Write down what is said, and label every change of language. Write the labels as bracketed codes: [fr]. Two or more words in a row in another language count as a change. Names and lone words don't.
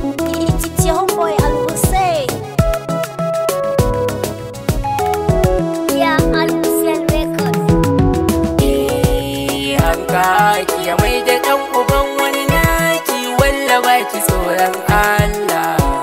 [en] It's your boy, Al Hussein. Yeah, Al Hussein Records. [ha] Eh, hanka ki ya mai da ɗan uban wani naki, walla ba ki tsoron Allah.